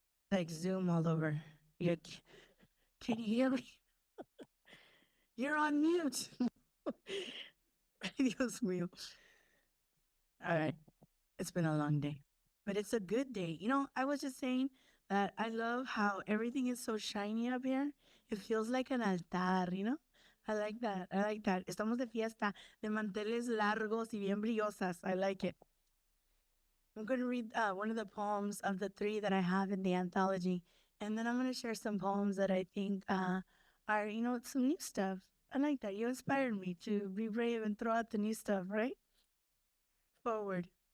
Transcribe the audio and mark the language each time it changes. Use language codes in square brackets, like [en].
[en] like Zoom all over. Can you hear me? You're on mute. [es] Dios mío. [en] All right. It's been a long day, but it's a good day. You know, I was just saying that I love how everything is so shiny up here. It feels like an altar, you know? I like that. I like that. [es] Estamos de fiesta, de manteles largos y bien brillosas. [en] I like it. I'm going to read one of the poems of the 3 that I have in the anthology, and then I'm going to share some poems that I think are, you know, some new stuff. I like that. You inspired me to be brave and throw out the new stuff, right? Forward.